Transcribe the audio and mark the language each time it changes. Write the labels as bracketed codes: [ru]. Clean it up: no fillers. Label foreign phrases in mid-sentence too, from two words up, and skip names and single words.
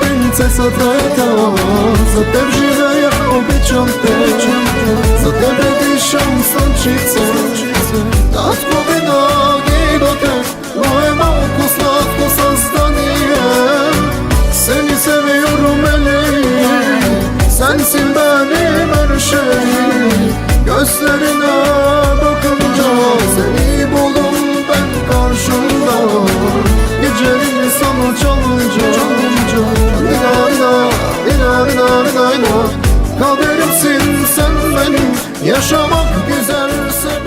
[bg] принцеса твоята. За теб живея, обичам те. За тебе дишам слънчице. Татко винаги до теб, но е малко сладко създание. [tr] Seni seviyorum Eli, sensin benim her şeyim. Gözlerine bakınca seni buldum ben karşımda. Geceleri sana çalınca Kaderimsin sen benim, yaşamak güzel